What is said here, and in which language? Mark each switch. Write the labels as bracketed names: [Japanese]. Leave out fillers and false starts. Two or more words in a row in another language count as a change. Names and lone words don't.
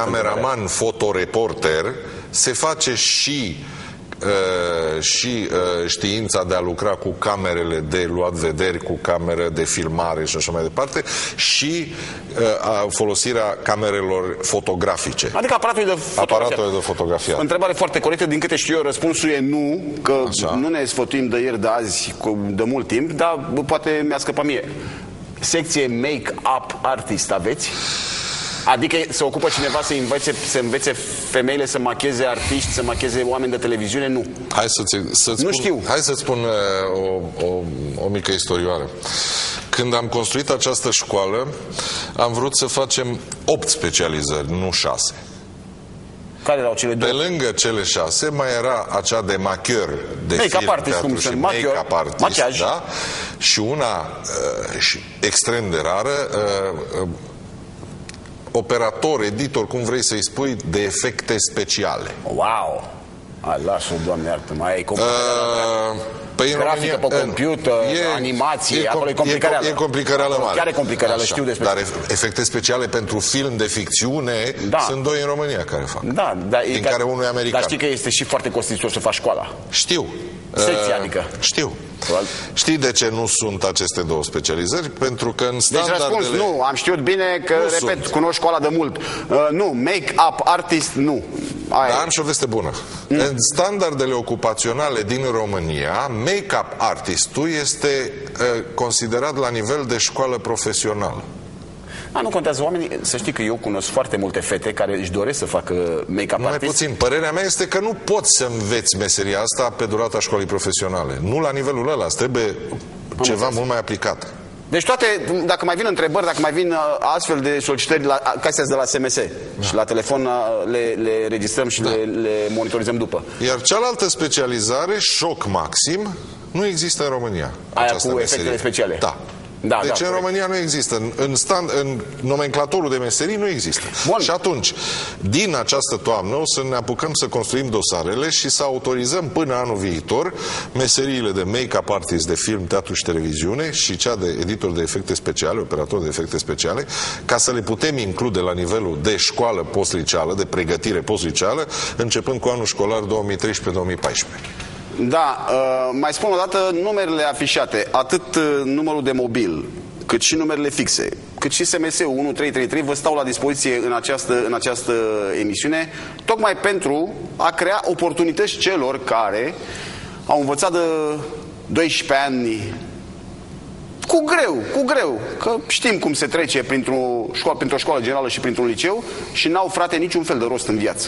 [Romanian] Cameraman, fotoreporter, se face și știința de a lucra cu camerele de luat vederi, cu camere de filmare și așa mai departe, și folosirea camerelor fotografice. Adică aparatul de fotografiat. Întrebare foarte corectă, din câte știu eu, răspunsul e nu, că așa. Nu ne sfătuim de ieri, de azi, de mult timp, dar poate mi-a scăpat mie. Secție [English] make-up artist [Romanian] aveți? Adică se ocupă cineva să învețe femeile să macheze artiști, să macheze oameni de televiziune? Nu. Hai să-ți spun, hai să-ți spun o mică istorioară. Când am construit această școală, am vrut să facem 8 specializări, nu 6. Care erau cele 2? Pe lângă cele 6 mai era acea de machior, de [English] make-up artist, [Romanian] cum sunt, [English] make-up artist, [Romanian] machiaj. da? Și una extrem de rară, operator, editor, cum vrei să-i spui, de efecte speciale. Wow! Lasă-o, Doamne, iartă-mă, ai grafică pe computer, animație, acolo e complicarea. E complicarea mare. Chiar e complicarea, știu despre. Dar efecte speciale pentru film de ficțiune sunt 2 în România care fac. Da, din care unul e american. Dar știi că este și foarte costisitor să faci școala. Știu. Secție, adică. Știu. Știi de ce nu sunt aceste 2 specializări? Pentru că în standardele... Deci răspuns, nu, am știut bine că, repet, cunosc școala de mult. Nu, [English] make-up artist, [Romanian] nu. Dar am și o veste bună. În standardele ocupaționale din România, [English] make-up artistul [Romanian] este considerat la nivel de școală profesională. Nu contează. Oamenii, să știi că eu cunosc foarte multe fete care își doresc să facă [English] make-up artist. [Romanian] Mai puțin. Părerea mea este că nu poți să înveți meseria asta pe durata școlii profesionale. Nu la nivelul ăla. Trebuie ceva mult mai aplicat. Deci toate, dacă mai vin întrebări, dacă mai vin astfel de solicitări ca astea de la SMS și la telefon, le registrăm și le monitorizăm după. Iar cealaltă specializare, șoc maxim, nu există în România. Aia cu efectele speciale. Da. Da, deci în România nu există. În nomenclatorul de meserii nu există. Bun. Și atunci, din această toamnă, o să ne apucăm să construim dosarele și să autorizăm până anul viitor meseriile de [English] make-up artist [Romanian] de film, teatru și televiziune și cea de editor de efecte speciale, operator de efecte speciale, ca să le putem include la nivelul de școală postliceală, de pregătire postliceală, începând cu anul școlar 2013-2014. Da, mai spun o dată numerele afișate, atât numărul de mobil, cât și numerele fixe, cât și SMS-ul 1333 vă stau la dispoziție în această emisiune, tocmai pentru a crea oportunități celor care au învățat de 12 ani cu greu, că știm cum se trece printr-o școală generală și printr-un liceu și n-au, frate, niciun fel de rost în viață.